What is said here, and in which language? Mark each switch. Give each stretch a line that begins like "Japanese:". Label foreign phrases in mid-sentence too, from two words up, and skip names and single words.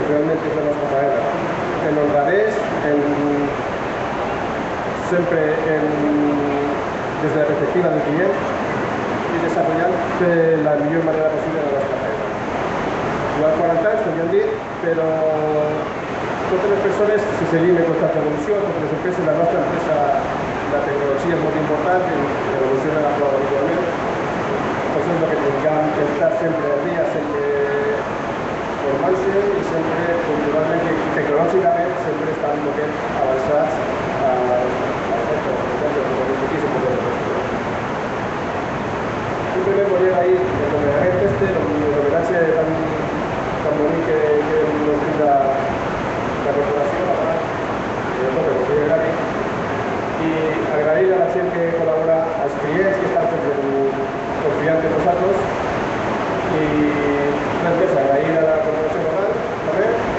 Catalan: Realment és la nostra faena. En honradez, sempre des de la perspectiva del client i desarrollant de la millor manera possible la nostra feina. Durant 40 anys, com ja hem dit, però totes les persones se seguim en constante evolució, totes les empreses, la nostra empresa, la tecnologia és molt important, evoluciona la prova habitualment.
Spanish: Entonces, lo que tengamos que estar
Catalan: sempre al dia, sempre formant-se i sempre, culturalment i tecnològicament, sempre estan molt avançats
Spanish: Simplemente poner ahí el homenaje el homenaje tan bonito que nos brinda la corporación, y agradecer a la gente que colabora, a los clientes que están confiando en nosotros, y gracias, agradecer a la corporación local también.